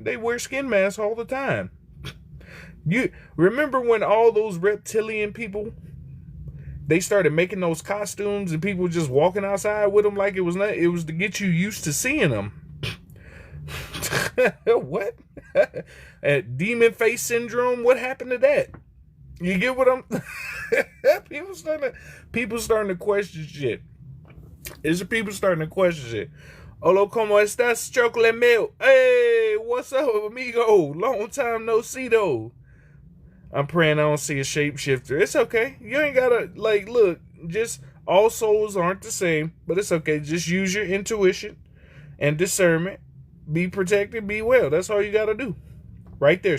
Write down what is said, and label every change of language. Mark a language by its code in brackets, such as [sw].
[en] They wear skin masks all the time. You remember when all those reptilian people, they started making those costumes and people just walking outside with them like it was to get you used to seeing them. What? Demon face syndrome? What happened to that? You get what I'm... people starting to question shit. It's people starting to question shit. [es] Hola, ¿cómo estás, [en] chocolate milk? Hey, what's up, amigo? Long time no see, though. I'm praying I don't see a shapeshifter. It's okay. You ain't gotta, like, look, just all souls aren't the same, but it's okay. Just use your intuition and discernment. Be protected, be well. That's all you gotta do. Right there.